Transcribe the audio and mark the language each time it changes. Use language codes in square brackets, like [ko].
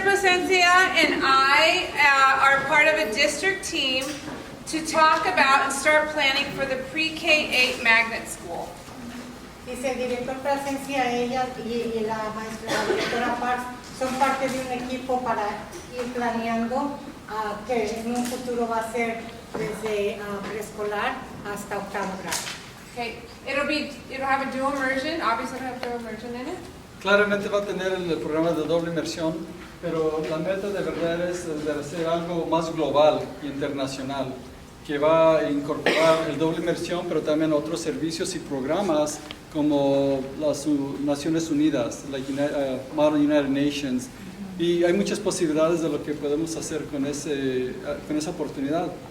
[en] Placencia and I are part of a district team to talk about and start planning for the pre-K-8 magnet school. [es] Dice el director Placencia, ella y la maestra, la directora Parks, son parte de un equipo para ir planeando que en un futuro va a ser desde preescolar hasta octavo grado. [en] Okay, it'll have a dual immersion. Obviously, it'll have dual immersion in it. [es] Claramente va a tener el programa de doble inmersión, pero la meta de verdad es de hacer algo más global e internacional, que va a incorporar el doble inmersión, pero también otros servicios y programas como las Naciones Unidas, la Model United Nations, y hay muchas posibilidades de lo que podemos hacer con esa oportunidad.